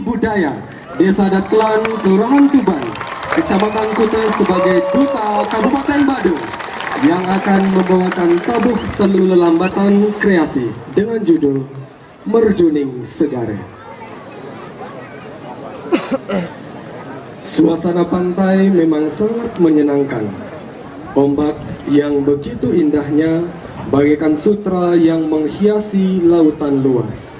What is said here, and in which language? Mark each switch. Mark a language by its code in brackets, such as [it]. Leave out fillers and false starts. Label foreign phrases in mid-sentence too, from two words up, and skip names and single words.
[id] Budaya Desa Datlan, Kelurahan Tuban, Kecamatan Kuta sebagai Duta Kabupaten Badung yang akan membawakan tabuh telu lelambatan kreasi dengan judul Merjuning Segare. Suasana pantai memang sangat menyenangkan. Ombak yang begitu indahnya bagaikan sutra yang menghiasi lautan luas.